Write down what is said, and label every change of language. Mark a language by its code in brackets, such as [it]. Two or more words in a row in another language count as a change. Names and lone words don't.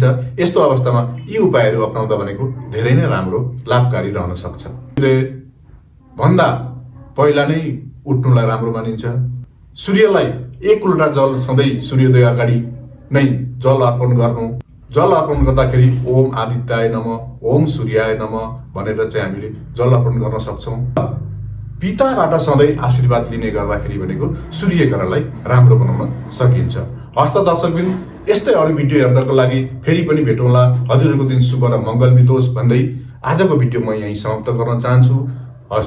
[ne] यस्तो अवस्थामा यी उपायहरू अपनाउँदा भनेको धेरै नै राम्रो लाभकारी रहन सक्छ। भन्दा पहिला नै उठ्नुलाई राम्रो मानिन्छ। सूर्यलाई 1 लोटा जल सधैँ सूर्योदय अगाडि नै जल अर्पण गर्नु। जल अर्पण गर्दाखेरि [sa] ओम आदित्याय नमः, ओम सूर्याय नमः [ne] भनेर चाहिँ हामीले जल अर्पण गर्न सक्छौँ। पिताबाट सधैँ आशीर्वाद लिने गर्दाखेरि भनेको सूर्य ग्रहलाई राम्रो बनाउन सकिन्छ। हस्त दर्शकबिन, यस्तै अरू भिडियो हेर्नको लागि फेरि पनि भेटौँला। हजुरहरूको दिन शुभ र मङ्गल बितोस् भन्दै आजको भिडियो म यहीँ समाप्त गर्न चाहन्छु।